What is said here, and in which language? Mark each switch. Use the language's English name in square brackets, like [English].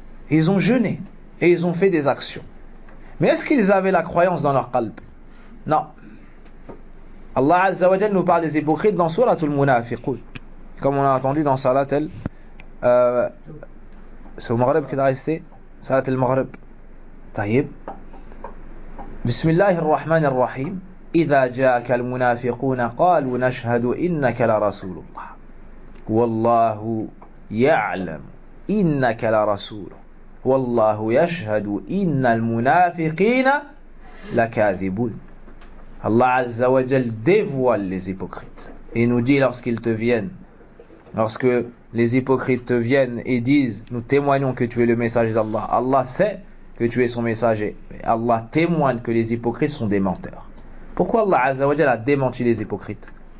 [French] Ils ont jeûné et ils ont fait des actions. Mais est-ce qu'ils avaient la croyance dans leur qalb? Non. Allah Azza wa Jal nous parle des hypocrites dans Surat al-Munafiqun. Comme on a entendu dans Salat al c'est au Maghreb qu'il a resté. Salat al-Maghreb. [Arabic] طيب بسم الله الرحمن الرحيم إذا جاءك المنافقون قالوا نشهد إنك لرسول الله والله يعلم إنك لرسول والله يشهد إن المنافقين لكاذبون. [French] الله عز وجل dévoile les hypocrites et nous dit lorsqu'ils te viennent, lorsque les hypocrites te viennent et disent nous témoignons que tu es le messager d'Allah, Allah sait que tu es son messager. Mais Allah témoigne que les hypocrites sont des menteurs. Pourquoi Allah Azza wa Jalla a démenti les hypocrites?